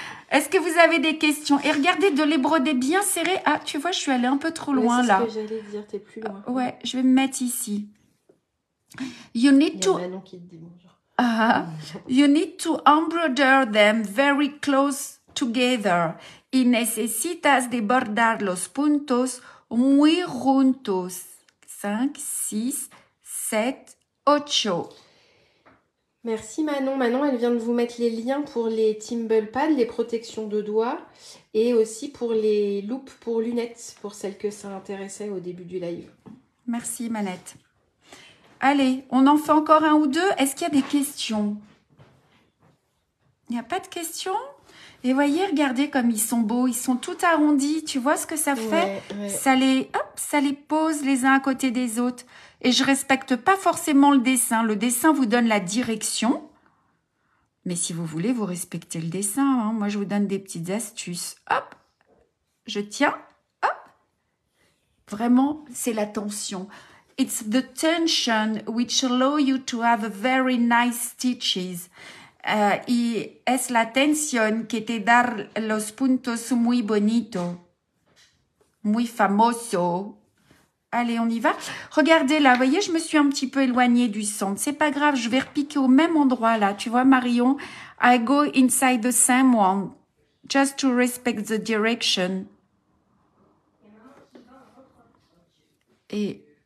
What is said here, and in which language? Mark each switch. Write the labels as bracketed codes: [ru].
[fr] Est-ce que vous avez des questions? Et regardez, de les broder bien serrés. Ah, tu vois, je suis allée un peu trop loin là. C'est ce que j'allais dire, t'es plus loin. Ouais, je vais me mettre ici. [en] You need to... [fr] Manon qui te dit bonjour. [en] You need to embroider them very close together. [es] Y necesitas de bordar los puntos muy juntos. [fr] 5, 6, 7, 8. Merci Manon. Manon, elle vient de vous mettre les liens pour les Timble Pads, les protections de doigts, et aussi pour les loupes pour lunettes, pour celles que ça intéressait au début du live. Merci Manette. Allez, on en fait encore un ou deux. Est-ce qu'il y a des questions? Il n'y a pas de questions? Et voyez, regardez comme ils sont beaux. Ils sont tout arrondis. Tu vois ce que ça fait? Ouais. Ça les pose les uns à côté des autres. Et je respecte pas forcément le dessin. Le dessin vous donne la direction. Mais si vous voulez, vous respectez le dessin. Hein. Moi, je vous donne des petites astuces. Hop, je tiens. Hop. Vraiment, c'est la tension. [en] It's the tension which allow you to have very nice stitches. [es] Y es la tensión que te da los puntos muy bonito, muy famoso. [fr] Allez, on y va. Regardez là, vous voyez, je me suis un petit peu éloignée du centre. C'est pas grave, je vais repiquer au même endroit là. Tu vois, [en] Marion, I go inside the same one, just to respect the direction. Et